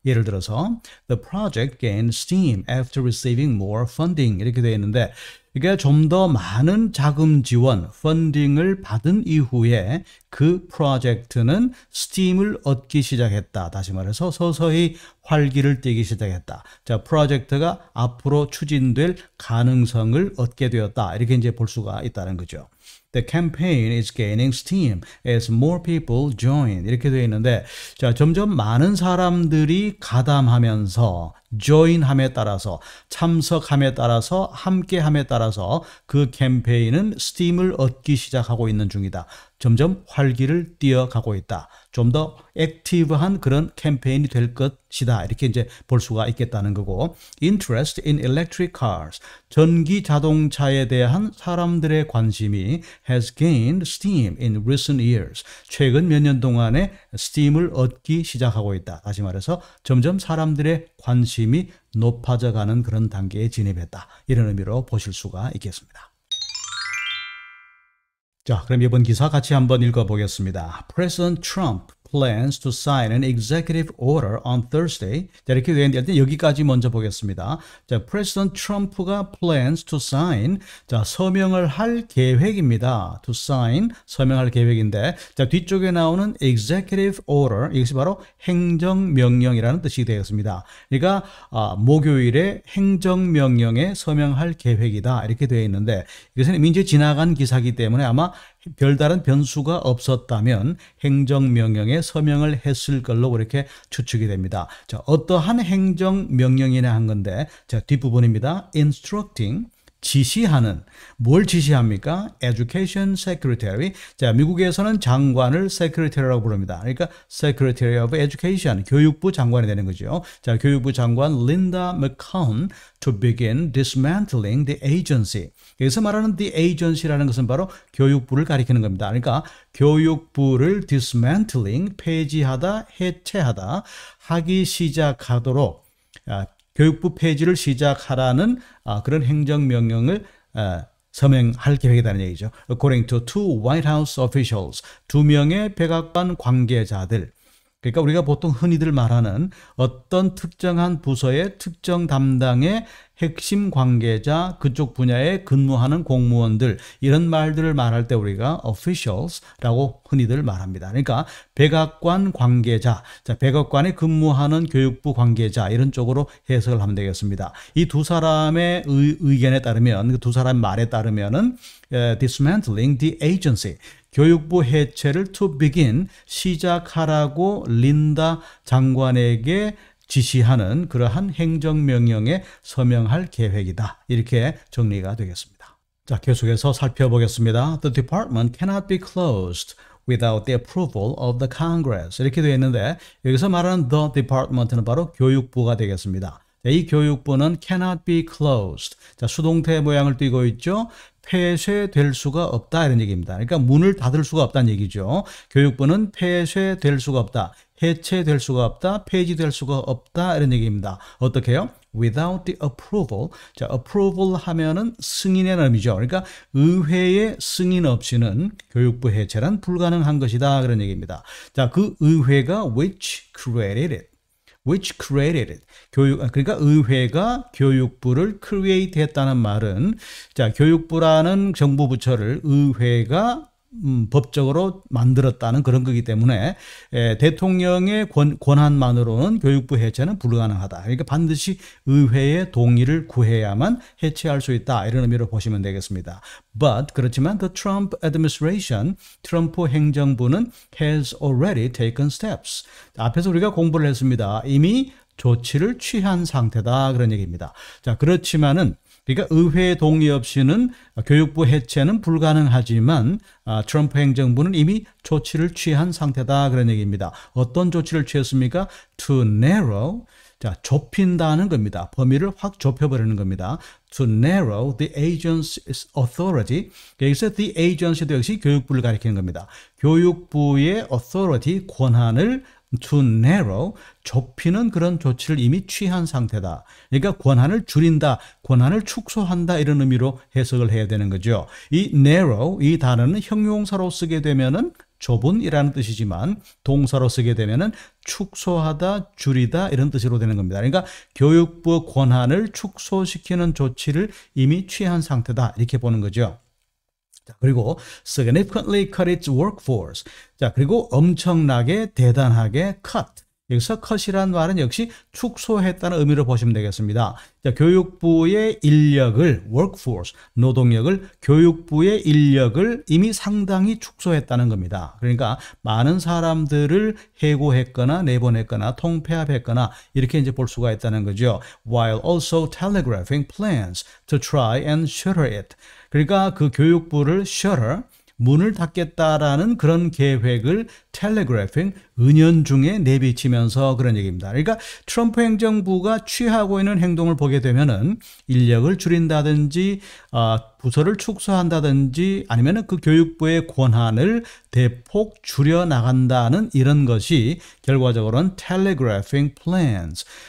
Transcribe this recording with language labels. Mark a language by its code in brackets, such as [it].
[ko] 예를 들어서 [en] The project gained steam after receiving more funding [ko] 이렇게 되어 있는데 이게 좀 더 많은 자금 지원, 펀딩을 받은 이후에 그 프로젝트는 스팀을 얻기 시작했다. 다시 말해서 서서히 활기를 띠기 시작했다. 프로젝트가 앞으로 추진될 가능성을 얻게 되었다. 이렇게 이제 볼 수가 있다는 거죠. [en] The campaign is gaining steam as more people join. [ko] 이렇게 되어 있는데, 점점 많은 사람들이 가담하면서, join함에 따라서, 참석함에 따라서, 함께함에 따라서 그 캠페인은 스팀을 얻기 시작하고 있는 중이다. 점점 활기를 띠어가고 있다. 좀 더 액티브한 그런 캠페인이 될 것이다. 이렇게 이제 볼 수가 있겠다는 거고. [en] Interest in electric cars. [ko] 전기 자동차에 대한 사람들의 관심이 [en] has gained steam in recent years. [ko] 최근 몇 년 동안에 스팀을 얻기 시작하고 있다. 다시 말해서 점점 사람들의 관심이 높아져 가는 그런 단계에 진입했다. 이런 의미로 보실 수가 있겠습니다. 자, 그럼 이번 기사 같이 한번 읽어보겠습니다. [en] President Trump plans to sign an executive order on Thursday. [ko] 자, 이렇게 되는데 여기까지 먼저 보겠습니다. [en] 자, President Trump가 plans to sign. [ko] 자, 서명을 할 계획입니다. To sign, 서명할 계획인데, 자, 뒤쪽에 나오는 executive order, 이것이 바로 행정명령이라는 뜻이 되겠습니다. 그러니까 목요일에 행정명령에 서명할 계획이다. 이렇게 되어 있는데, 이것은 이제 지나간 기사이기 때문에 아마 별다른 변수가 없었다면 행정명령에 서명을 했을 걸로 그렇게 추측이 됩니다. 자, 어떠한 행정명령이냐 한 건데, 자, 뒷부분입니다. Instructing, 지시하는, 뭘 지시합니까? Education Secretary. 자, 미국에서는 장관을 Secretary라고 부릅니다. 그러니까 Secretary of Education, 교육부 장관이 되는 거죠. [en] 자, [ko] 교육부 장관 [en] Linda McCown to begin dismantling the agency. [ko] 여기서 말하는 the agency라는 것은 바로 교육부를 가리키는 겁니다. 그러니까 교육부를 dismantling, 폐지하다, 해체하다, 하기 시작하도록 교육부 폐지를 시작하라는 그런 행정명령을 서명할 계획이라는 얘기죠. [en] According to two White House officials, [ko] 2명의 백악관 관계자들. 그러니까 우리가 보통 흔히들 말하는 어떤 특정한 부서의 특정 담당의 핵심 관계자, 그쪽 분야에 근무하는 공무원들, 이런 말들을 말할 때 우리가 officials라고 흔히들 말합니다. 그러니까 백악관 관계자, 자, 백악관에 근무하는 교육부 관계자, 이런 쪽으로 해석을 하면 되겠습니다. 이 두 사람의 의견에 따르면, 두 사람 말에 따르면은 [en] dismantling the agency, [ko] 교육부 해체를 to begin, 시작하라고 린다 장관에게 지시하는 그러한 행정명령에 서명할 계획이다. 이렇게 정리가 되겠습니다. 자, 계속해서 살펴보겠습니다. [en] The department cannot be closed without the approval of the Congress. [ko] 이렇게 되어 있는데 여기서 말하는 the department는 바로 교육부가 되겠습니다. 이 교육부는 cannot be closed. 자, 수동태 모양을 띠고 있죠. 폐쇄될 수가 없다 이런 얘기입니다. 그러니까 문을 닫을 수가 없다는 얘기죠. 교육부는 폐쇄될 수가 없다. 해체될 수가 없다. 폐지될 수가 없다 이런 얘기입니다. 어떻게 해요? [en] Without the approval. [ko] 자, approval 하면은 승인의 의미죠. 그러니까 의회의 승인 없이는 교육부 해체란 불가능한 것이다 그런 얘기입니다. 자, 그 의회가 [en] which created it. which created it. [ko] 그러니까 의회가 교육부를 create 했다는 말은, 자, 교육부라는 정부 부처를 의회가 법적으로 만들었다는 그런 거기 때문에 대통령의 권한만으로는 교육부 해체는 불가능하다. 그러니까 반드시 의회의 동의를 구해야만 해체할 수 있다. 이런 의미로 보시면 되겠습니다. [en] But [ko] 그렇지만 [en] the Trump administration, [ko] 트럼프 행정부는 [en] has already taken steps. [ko] 앞에서 우리가 공부를 했습니다. 이미 조치를 취한 상태다. 그런 얘기입니다. 자, 그렇지만은 그러니까 의회 동의 없이는 교육부 해체는 불가능하지만 트럼프 행정부는 이미 조치를 취한 상태다. 그런 얘기입니다. 어떤 조치를 취했습니까? To narrow, 자, 좁힌다는 겁니다. 범위를 확 좁혀버리는 겁니다. [en] To narrow the agency's authority. [ko] 여기서 the agency도 역시 교육부를 가리키는 겁니다. 교육부의 authority, 권한을 to narrow, 좁히는 그런 조치를 이미 취한 상태다. 그러니까 권한을 줄인다, 권한을 축소한다 이런 의미로 해석을 해야 되는 거죠. 이 narrow, 이 단어는 형용사로 쓰게 되면은 좁은이라는 뜻이지만 동사로 쓰게 되면은 축소하다, 줄이다 이런 뜻으로 되는 겁니다. 그러니까 교육부 권한을 축소시키는 조치를 이미 취한 상태다 이렇게 보는 거죠. [en] 자, 그리고 significantly cut its workforce. [ko] 자, 그리고 엄청나게 대단하게 cut. 여기서 cut이라는 말은 역시 축소했다는 의미로 보시면 되겠습니다. 자, 교육부의 인력을 workforce, 노동력을 교육부의 인력을 이미 상당히 축소했다는 겁니다. 그러니까 많은 사람들을 해고했거나 내보냈거나 통폐합했거나 이렇게 이제 볼 수가 있다는 거죠. [en] While also telegraphing plans to try and shutter it. [ko] 그러니까 그 교육부를 shutter, 문을 닫겠다라는 그런 계획을 telegraphing, 은연중에 내비치면서 그런 얘기입니다. 그러니까 트럼프 행정부가 취하고 있는 행동을 보게 되면은 인력을 줄인다든지 부서를 축소한다든지 아니면은 그 교육부의 권한을 대폭 줄여 나간다는 이런 것이 결과적으로는 [en] telegraphing plans.